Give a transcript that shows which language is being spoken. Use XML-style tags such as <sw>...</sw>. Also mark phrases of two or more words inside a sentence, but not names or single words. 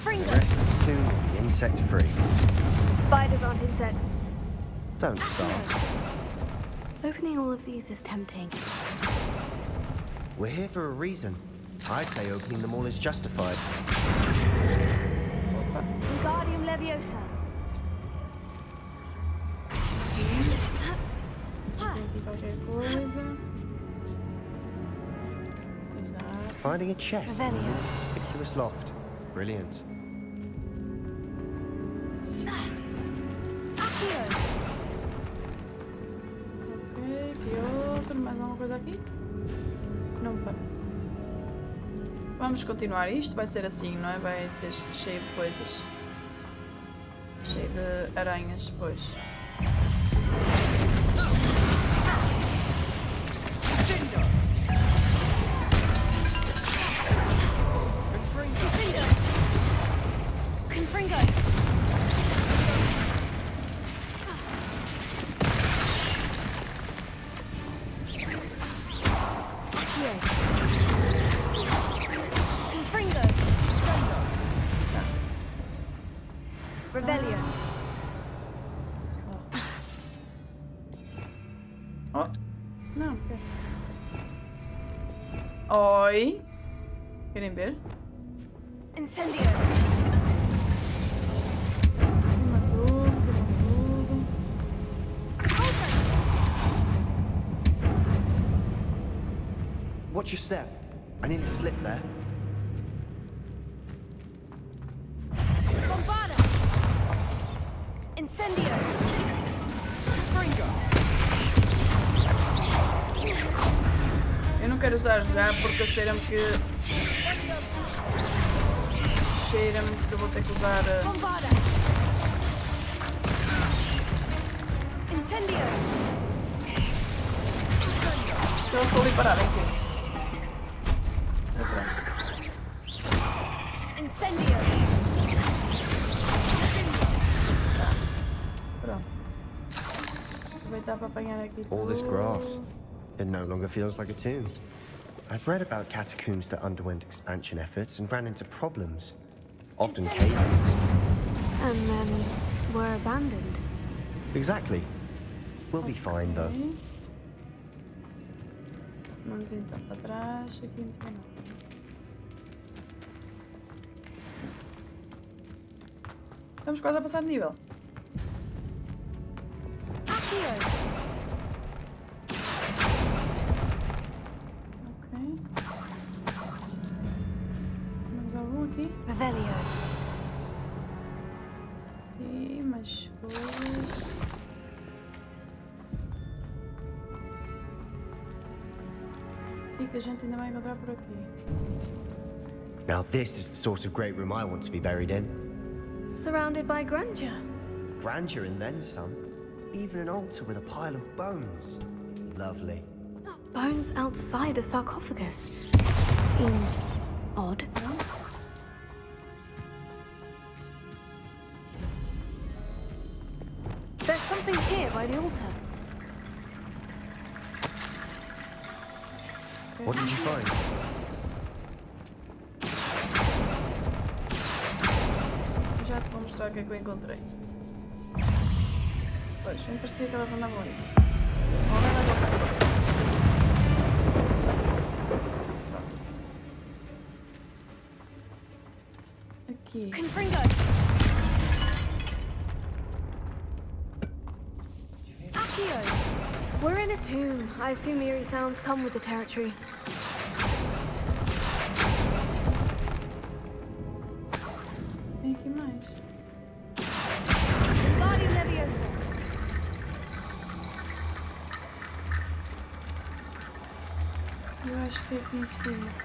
<en>The rest of the tomb will be insect-free. Spiders aren't insects. Don't start. Opening all of these is tempting. We're here for a reason. I'd say opening them all is justified. Wingardium Leviosa.</en> <pt>Tem aqui qualquer coisa. Exato.</pt> <en>Finding a chest in a Revelio. conspicuous loft. Brilliant. Accio.</en> <pt>Ok, que outro? Mais alguma coisa aqui? Não me parece. Vamos continuar. Isto vai ser assim, não é? Vai ser cheio de coisas. Cheio de aranhas, pois. Confringo. Accio. Confringo. Revelio. Oh! Não, quero. Oi! Querem ver? Incendio. Queima tudo, queima tudo.</pt> <en>Watch your step. I nearly slipped there.</en> <pt>Bombarda. Incendio. Eu não quero usar já porque cheira-me que. Cheira-me que eu vou ter que usar. Bombarda. Incendio. Eu estou ali parada em cima. Pronto. Incendio. Pronto. Aproveitar para apanhar aqui</pt> <en>All this</en> <pt>tudo.</pt> <en>grass. It no longer feels like a tomb. I've read about catacombs that underwent expansion efforts and ran into problems. Often cave-ins. And then were abandoned. Exactly. We'll be fine, though.</en> <pt>Ok. Vamos então para trás. Aqui não tem nada. Estamos quase a passar de nível. Accio. Ok. Temos algum aqui. Revelio. E mais coisas. O que a gente ainda vai encontrar por aqui?</pt> <en>Now this is the sort of great room I want to be buried in. Surrounded by grandeur. Grandeur and then some. Even an altar with a pile of bones. Lovely. Bones outside a sarcophagus. Seems odd. There's something here by the altar. What did you find?</en> <pt>Já te vou mostrar o que é que eu encontrei. Pois, me parecia que elas andavam ali. Vamos ver mais alguma coisa. Aqui. Confringo. Accio.</pt> <en>We're in a tomb. I assume eerie sounds come with the territory.</en> <pt>Tem aqui mais. Wingardium Leviosa. Eu acho que é aqui em cima.</pt>